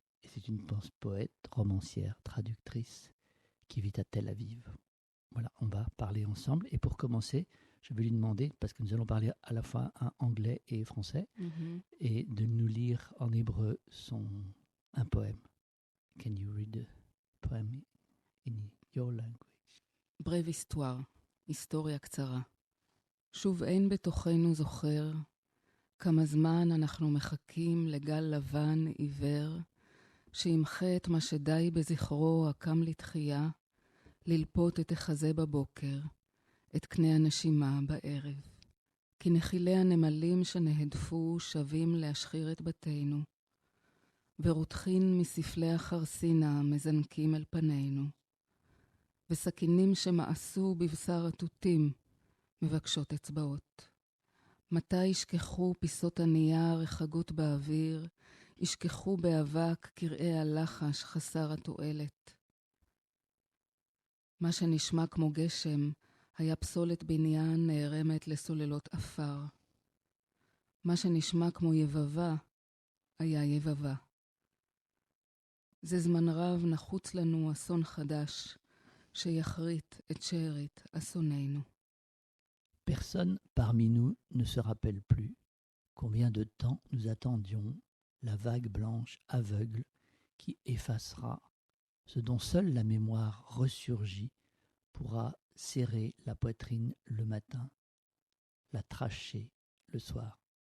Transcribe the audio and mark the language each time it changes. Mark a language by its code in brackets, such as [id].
[fr] Et c'est une poète, romancière, traductrice, qui vit à Tel Aviv. Voilà, on va parler ensemble. Et pour commencer, je vais lui demander, parce que nous allons parler à la fois en anglais et français, et de nous lire en hébreu un poème. [en] Can you read a poem in your language? [fr] Brève histoire, [he] היסטוריה קצרה. שוב אין בתוכנו זוכר כמה זמן אנחנו מחכים לגל לבן עיוור, שימחה את מה שדי בזכרו הקם לתחייה, ללפות את החזה בבוקר, את קנה הנשימה בערב. כי נחילי הנמלים שנהדפו שווים להשחיר את בתינו, ורותחין מספלי החרסינה מזנקים אל פנינו, וסכינים שמאסו בבשר התותים מבקשות אצבעות. מתי ישכחו פיסות הנייר רחגות באוויר, ישכחו באבק קרעי הלחש חסר התועלת. מה שנשמע כמו גשם היה פסולת בניין נערמת לסוללות אפר. מה שנשמע כמו יבבה היה יבבה. זה זמן רב נחוץ לנו אסון חדש, שיחריט את שארית אסוננו. [fr] Personne parmi nous ne se rappelle plus combien de temps nous attendions la vague blanche aveugle qui effacera ce dont seule la mémoire ressurgit pourra serrer la poitrine le matin, la tracher le soir.